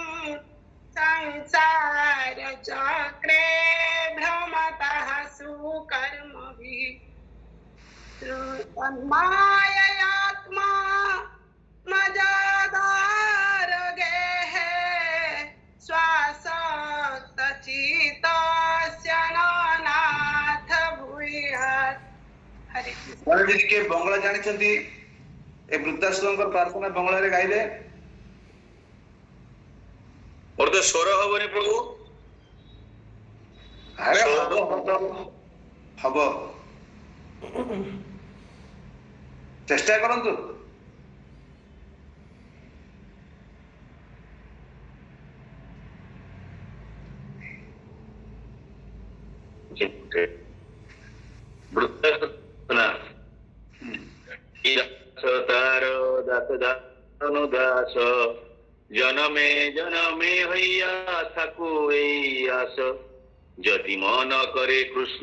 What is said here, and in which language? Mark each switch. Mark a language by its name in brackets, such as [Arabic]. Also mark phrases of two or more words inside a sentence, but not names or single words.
[Sanskrit] संसारचक्रे भ्रमतः सुकर्मभिः तन्माययात्मा मजादारगेः श्वासक्तचित्तस्य हरे कृष्ण [Odia] ମାନେ ଯଦି କିଏ ବଙ୍ଗଳା ଜାଣିଛନ୍ତି ଏ ବୃଦ୍ଧାଶ୍ରମଙ୍କର ପ୍ରାର୍ଥନା ବଙ୍ଗଳାରେ ଗାଇଲେ ମୋର ତ ସ୍ୱର ହବନି ପ୍ରଭୁ। ଆରେ ହବ ଚେଷ୍ଟା କରନ୍ତୁ। [Bangla] তার দাস দাস জনমে জনমে হইয়া থাকু এই আস যদি মন করে কৃষ্ণ